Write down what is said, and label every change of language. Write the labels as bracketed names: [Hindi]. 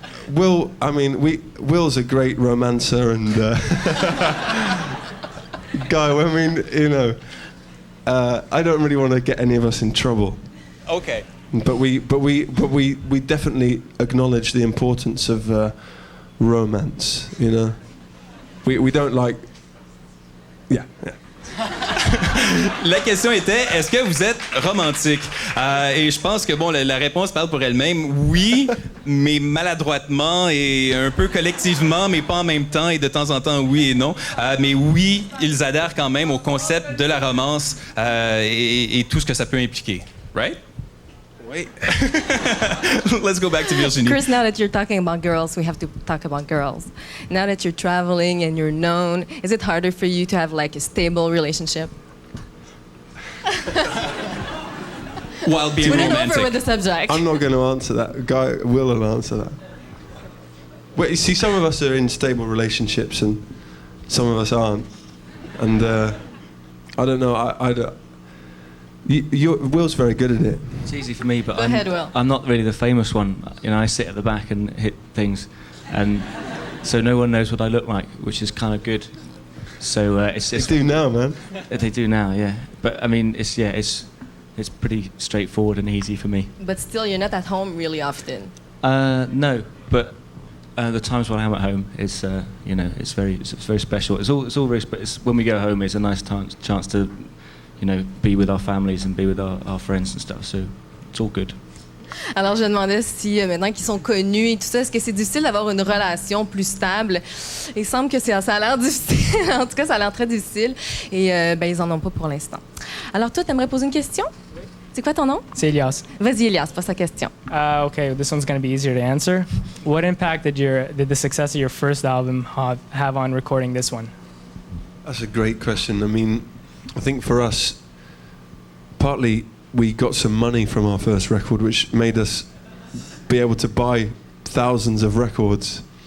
[English] Will's a great romancer and guy. I mean, you know, I don't really want to get any of us in trouble. Okay. But we definitely acknowledge the importance of romance, you know. We don't like. Yeah. [French] La question était, est-ce que vous êtes romantique? Et je pense que bon, la réponse parle pour elle-même. Oui, mais maladroitement et un peu collectivement, mais pas en même temps et de temps en temps oui et non. Mais oui, ils adhèrent quand même au concept de la romance et tout ce que ça peut impliquer. [English] Right? Wait. Let's go back to Virginie. Chris, now that you're talking about girls, we have to talk about girls. Now that you're traveling and you're known, is it harder for you to have like a stable relationship? While being romantic. Over with the subject. I'm not going to answer that. Guy will answer that. Well, you see, some of us are in stable relationships and some of us aren't. And I don't know. I don't. Will's very good at it. It's easy for me, but Go ahead, Will. I'm not really the famous one. You know, I sit at the back and hit things, and so no one knows what I look like, which is kind of good. So it's they do now, man. They do now, yeah. But I mean, it's pretty straightforward and easy for me. But still, you're not at home really often. No, but The times when I'm at home is, it's very special. It's all very it's when we go home, it's a nice chance to, be with our families and be with our friends and stuff. So it's all good. [French] Alors, je me demandais si, maintenant qu'ils sont connus et tout ça, est-ce que c'est difficile d'avoir une relation plus stable? Il semble que ça a l'air difficile. En tout cas, ça a l'air très difficile. Et ils n'en ont pas pour l'instant. Alors, toi, tu aimerais poser une question? C'est quoi ton nom? C'est Elias. Vas-y, Elias, pose ta question. [English] Okay, this one's going to be easier to answer. What impact did the success of your first album have on recording this one? That's a great question. I mean, I think for us, partly we got some money from our first record, which made us be able to buy thousands of records.